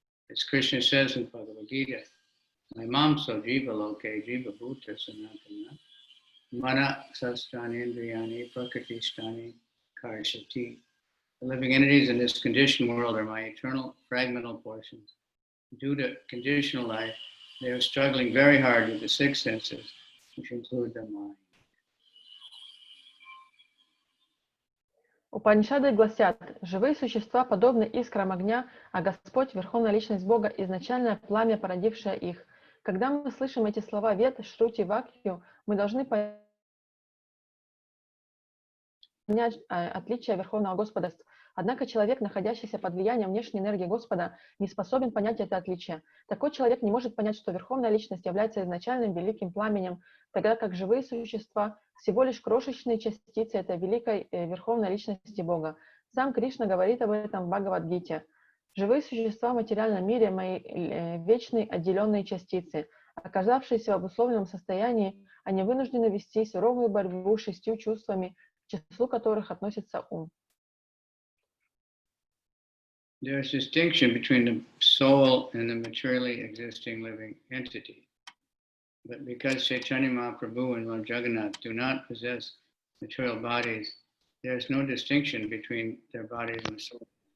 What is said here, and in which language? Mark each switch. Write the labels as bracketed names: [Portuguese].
[English] As Krishna says in Bhagavad Gita, [Sanskrit] Mamso jiva loke jiva bhuta sanatana mana sastani indriyani prakritistani karshati. [English] The living entities in this conditioned world are my eternal fragmental portions. Due to conditional life, they are struggling very hard with the six senses, which include the mind. [Russian] Упанишады гласят, живые существа подобны искрам огня, а Господь, Верховная Личность Бога, изначальное пламя, породившее их. Когда мы слышим эти слова Вед, Шрути, Вакью, мы должны понять отличие Верховного Господа. Однако человек, находящийся под влиянием внешней энергии Господа, не способен понять это отличие. Такой человек не может понять, что Верховная Личность является изначальным великим пламенем, тогда как живые существа всего лишь крошечные частицы этой великой Верховной Личности Бога. Сам Кришна говорит об этом в Бхагавад-гите. Живые существа в материальном мире – мои вечные отделенные частицы. Оказавшиеся в обусловленном состоянии, они вынуждены вести суровую борьбу с 6 чувствами, к числу которых относится ум. [English] There is distinction between the soul and the materially existing living entity. But because Chaitanya Mahaprabhu and Lord Jagannath do not possess material bodies, there is no distinction between their bodies and soul.